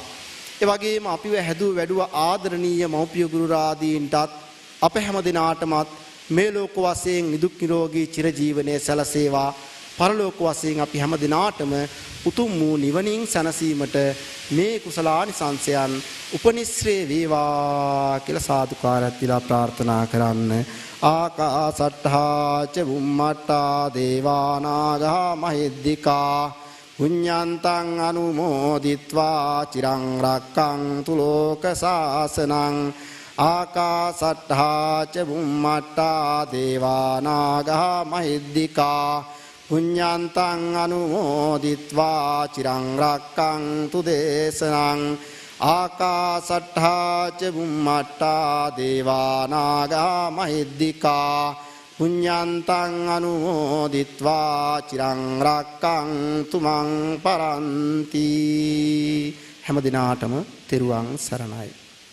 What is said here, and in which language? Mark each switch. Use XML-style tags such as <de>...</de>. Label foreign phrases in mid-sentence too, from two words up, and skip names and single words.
<si>ඒ වගේම අපිව හැදුව වැඩුව ආදරණීය මව්පිය ගුරු රාදීන්ටත් අප හැම දිනාටමත් මේ ලෝක වශයෙන් නිදුක් නිරෝගී චිරජීවනයේ සැලසේවා. පරලෝක වශයෙන් අපි හැම දිනාටම උතුම් වූ නිවනින් සැනසීමට මේ කුසලානි සංසයන් උපනිශ්‍රේ වේවා කියලා සාදුකාරයක් දීලා ප්‍රාර්ථනා කරන්න.</si> <pi>ආකාසට්ඨා ච බුම්මට්ඨා දේවානාගා මහිද්దికා පුඤ්ඤන්තං අනුමෝදිත්වා චිරං රක්ඛන්තු ලෝක සාසනං. ආකාසට්ඨා ච බුම්මට්ඨා දේවානාගා මහිද්దికා පුඤ්ඤන්තං අනුමෝදිත්වා චිරං රක්ඛන්තු දේශනං. ආකාසට්ඨා ච බුම්මට්ඨා දේවානාගා මහිද්దికා පුඤ්ඤන්තං අනුමෝදිත්වා චිරං රක්ඛන්තු මං පරන්ති.</pi> <si>හැම දිනාටම තෙරුවන් සරණයි.</si>